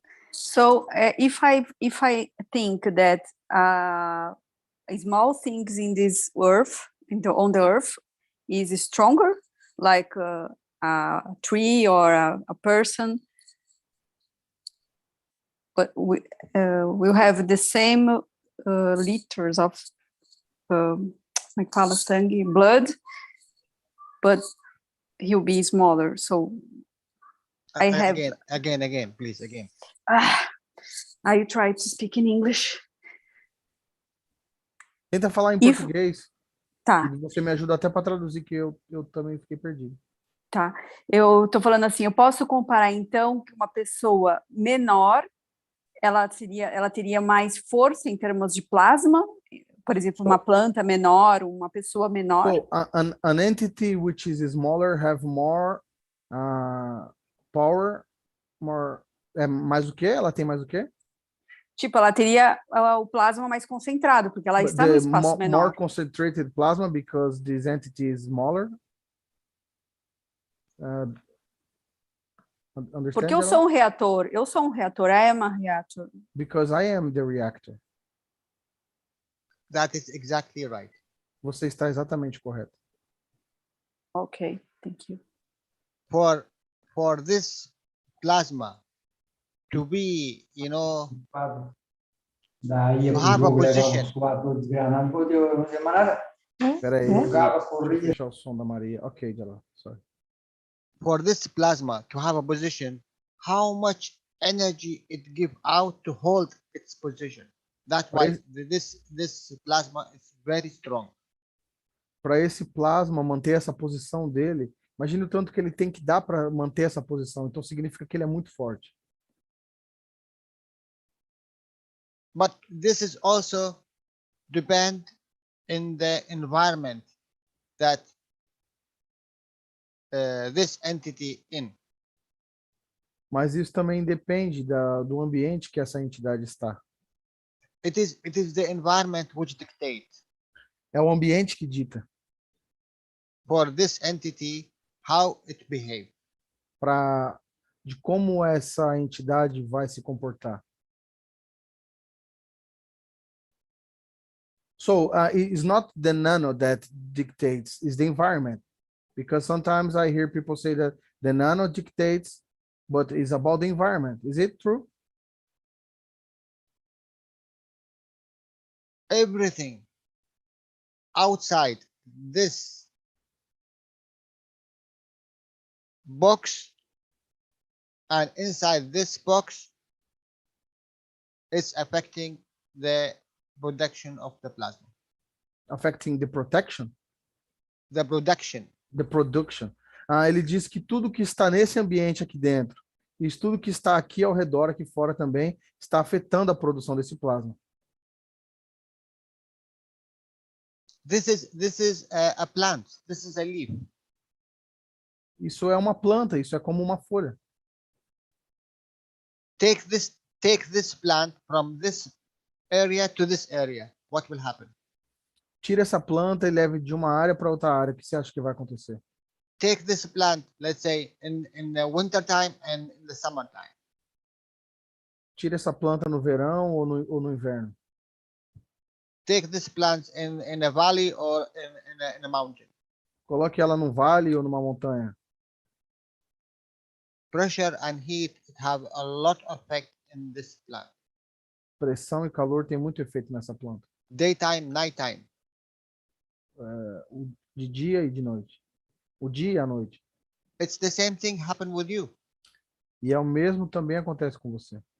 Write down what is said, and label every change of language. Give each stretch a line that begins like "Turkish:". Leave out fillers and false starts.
English: So if I think that small things in this earth, on the earth, is stronger, like a tree or a person, but we'll have the same liters of like
Portuguese: fala sangue,
English: blood, but he'll be smaller. So I have again, please, again. I try to speak in English.
Portuguese: Tenta falar em português. Tá. E você me ajuda até para traduzir, que eu também fiquei perdido. Tá. Eu tô falando assim, eu posso comparar então que uma pessoa menor, ela teria mais força em termos de plasma, por exemplo, uma planta menor, uma pessoa menor.
English: So, an entity which is smaller have more power, more...
Portuguese: mais o quê? Ela tem mais o quê? Tipo, ela teria o plasma mais concentrado, porque ela está no espaço menor.
English: More concentrated plasma because this entity is smaller.
Portuguese: Porque eu sou um reator.
English: I am a reactor. Because I am the reactor. That is exactly right.
Portuguese: Você está exatamente correto.
English: Okay, thank you. For this plasma to be, to have a position. Peraí, deixa o som da Maria. Ok, Jalal, sorry. For this plasma to have a position, how much energy it give out to hold its position? That's why this plasma is very strong.
Portuguese: Para esse plasma manter essa posição dele, imagine o tanto que ele tem que dar para manter essa posição. Então significa que ele é muito forte.
English: But this is also depend in the environment that this entity in.
Portuguese: Mas isso também depende do ambiente que essa entidade está.
English: It is the environment which dictates.
Portuguese: É o ambiente que dita.
English: For this entity, how it behave.
Portuguese: De como essa entidade vai se comportar.
English: So it's not the nano that dictates, it's the environment. Because sometimes I hear people say that the nano dictates, but it's about the environment. Is it true? Everything outside this box and inside this box is affecting the production of the plasma. Affecting the protection? The production. The production.
Portuguese: Ele diz que tudo que está nesse ambiente aqui dentro e tudo que está aqui ao redor, aqui fora também, está afetando a produção desse plasma.
English: This is a plant. This is a leaf.
Portuguese: Isso é uma planta, isso é como uma folha.
English: Take this plant from this area to this area. What will happen?
Portuguese: Tira essa planta e leve de uma área para outra área. O que você acha que vai acontecer?
English: Take this plant, let's say, in the winter time and in the summer time.
Portuguese: Tira essa planta no verão ou no inverno.
English: Take this plant in a valley or in a mountain.
Portuguese: Coloque ela num vale ou numa montanha.
English: Pressure and heat have a lot of effect in this plant.
Portuguese: Pressão e calor tem muito efeito nessa planta.
English: Daytime, nighttime.
Portuguese: De dia e de noite. O dia e a noite.
English: It's the same thing happen with you.
Portuguese: E é o mesmo também acontece com você.